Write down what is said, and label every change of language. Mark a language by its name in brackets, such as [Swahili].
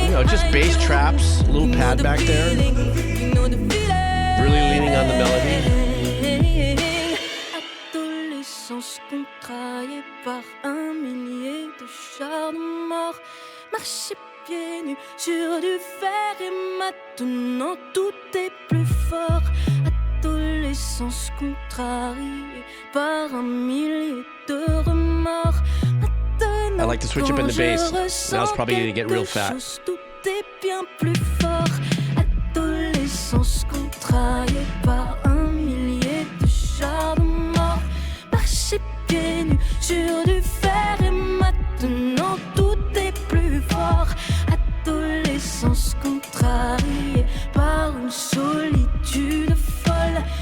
[English] Just bass traps, a little pad back there. Really leaning on the melody. [French] Adolescence contrariée par un millier de chars de mort. Marcher pieds nus sur du fer et maintenant tout est plus fort. Adolescence contrariée par un millier de remords. [English] I like to switch up in the bass. Now it's probably going to get real fat. [French] T'es bien plus fort. Adolescence contrariée par un millier de chars de mort. Marcher pieds nus sur du fer et maintenant tout est plus fort. Adolescence contrariée par une solitude folle.